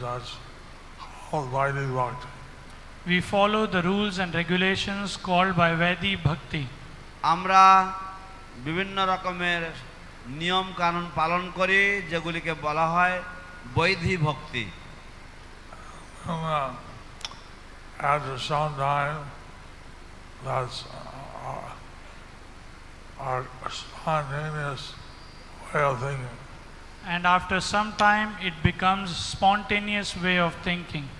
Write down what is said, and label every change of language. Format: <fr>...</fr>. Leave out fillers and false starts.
<en>That's called Vedic Bhakti. We follow the rules and regulations called by Vedic Bhakti.</en> <bn>আমরা বিভিন্ন রকমের নিয়ম কানুন পালন করি যেগুলিকে বলা হয় বৈদিক ভক্তি।</bn> <en>After some time, that's our spontaneous way of thinking. And after some time, it becomes spontaneous way of thinking.</en>